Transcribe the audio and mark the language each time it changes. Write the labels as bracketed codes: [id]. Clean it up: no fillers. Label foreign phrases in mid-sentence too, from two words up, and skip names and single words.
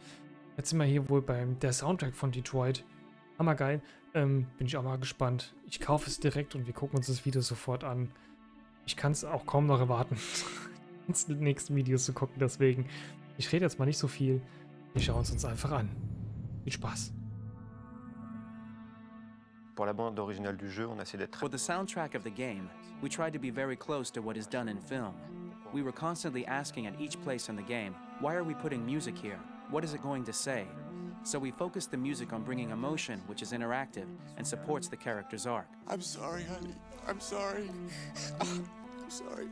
[de] Jetzt sind wir hier wohl beim der Soundtrack von Detroit. Hammergeil. Bin ich auch mal gespannt. Ich kaufe es direkt und wir gucken uns das Video sofort an. Ich kann es auch kaum noch erwarten, ins nächsten Video zu gucken. Deswegen, ich rede jetzt mal nicht so viel. Wir schauen es uns einfach an. Viel Spaß. [fr] Pour la bande originale du jeu, on essaie d'être... [en] For the soundtrack of the game, we tried to be very close to what is done in film. We were constantly asking at each place in the game, why are we putting music here? What is it going to say? So we focused the music on bringing emotion, which is interactive, and supports the character's arc. I'm sorry, honey. I'm sorry. I'm sorry.